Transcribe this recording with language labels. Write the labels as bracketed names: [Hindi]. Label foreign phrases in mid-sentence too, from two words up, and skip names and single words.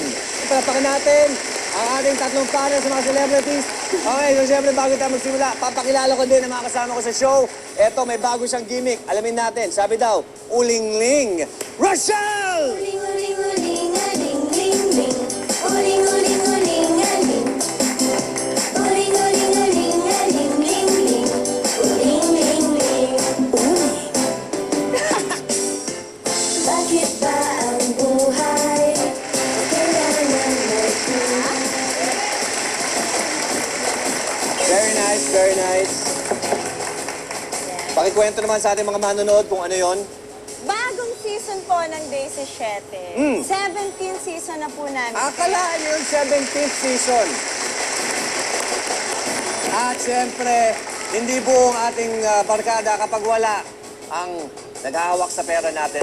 [Filipino] Palapakan natin ang ating 3 panel sa mga celebrities. Okay, so siyempre bago tayo magsimula, papakilala ko din ang mga kasama ko sa show. Eto, may bago siyang gimmick. Alamin natin, sabi daw, Uling-ling, Rochelle! Uling-uling-uling-aling-ling-ling. Uling-uling-uling-aling. Uling-uling-uling-aling-ling-ling. Uling-ling-ling. Uling. Bakit ba ang buhay kailangan maging? [English] Very nice, very nice. [Filipino] Pakikwento naman sa ating mga manonood kung ano yon. Bagong season po ng Day 17. 17th season na po namin. Akalaan yun, 17th season. At siyempre, hindi buong ating barkada kapag wala ang naghahawak sa pera natin.